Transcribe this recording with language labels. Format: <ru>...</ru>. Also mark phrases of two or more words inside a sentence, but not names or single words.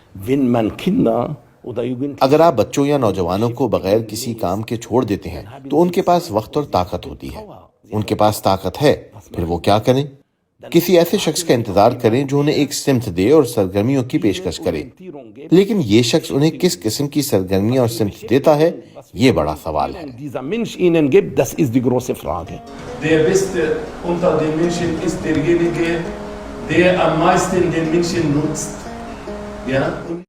<ur>اگر آپ بچوں یا نوجوانوں کو بغیر کسی کام کے چھوڑ دیتے ہیں تو ان کے پاس وقت اور طاقت ہوتی ہے۔ ان کے پاس طاقت ہے، پھر وہ کیا کریں؟ کسی ایسے شخص کا انتظار کریں جو انہیں ایک سمت دے اور سرگرمیوں کی پیشکش کرے، لیکن یہ شخص انہیں کس قسم کی سرگرمیاں اور سمت دیتا ہے، یہ بڑا سوال ہے۔</ur> <de>Der Beste unter den Menschen ist derjenige, der am meisten den Menschen nutzt. Ja?</de>